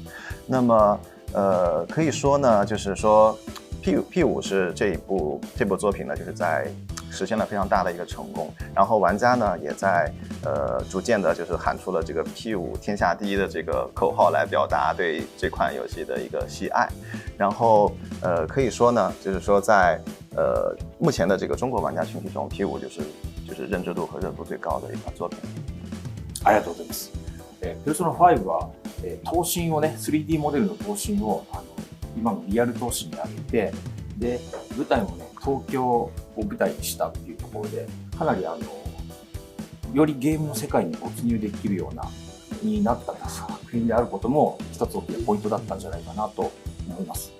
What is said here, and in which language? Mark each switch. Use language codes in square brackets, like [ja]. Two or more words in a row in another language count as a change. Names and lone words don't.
[zh] 那么可以说呢，就是说P5是这部作品呢，就是在实现了非常大的一个成功，然后玩家呢也在逐渐的就是喊出了这个 P5 天下第一的这个口号来表达对这款游戏的一个喜爱。然后可以说呢，就是说在目前的这个中国玩家群体中 P5 就是认知度和热度最高的一款作品。 [ja] ありがとうございます。ペルソナ5は頭身をね 3D モデルの頭身を今のリアル頭身に上げて、で舞台もね東京を舞台にしたっていうところで、かなりよりゲームの世界に没入できるようなになった作品であることも一つ大きなポイントだったんじゃないかなと思います。